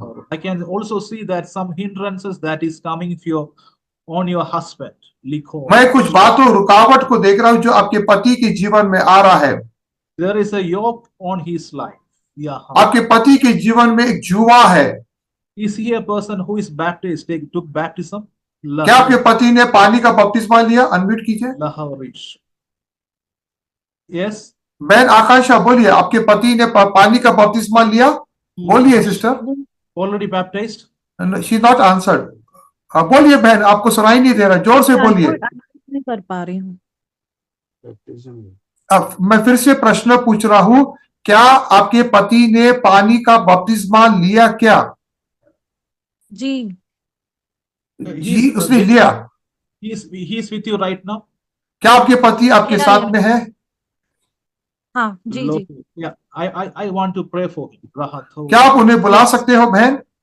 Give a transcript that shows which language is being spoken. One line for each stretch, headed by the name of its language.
English: I can also see that some hindrances that is coming on your husband.
Hindi: मैं कुछ बातों, रुकावट को देख रहा हूं जो आपके पति के जीवन में आ रहा है।
English: There is a yoke on his life.
Hindi: आपके पति के जीवन में एक जुआ है।
English: Is he a person who is baptized, took baptism?
Hindi: क्या आपके पति ने पानी का बपतिस्मा लिया? अनम्यूट कीजिए।
English: Yes.
Hindi: बहन आकांक्षा बोलिए, आपके पति ने पानी का बपतिस्मा लिया? बोलिए sister.
English: Already baptized? She not answered.
Hindi: बोलिए बहन, आपको सुनाई नहीं दे रहा, जोर से बोलिए। नहीं कर पा रही हूँ। अब मैं फिर से प्रश्न पूछ रहा हूँ, क्या आपके पति ने पानी का बपतिस्मा लिया क्या? जी जी उसने लिया।
English: He is with you right now.
Hindi: क्या आपके पति आपके साथ में है? हाँ जी जी।
English: Yeah, I want to pray for him.
Hindi: क्या आप उन्हें बुला सकते हो बहन?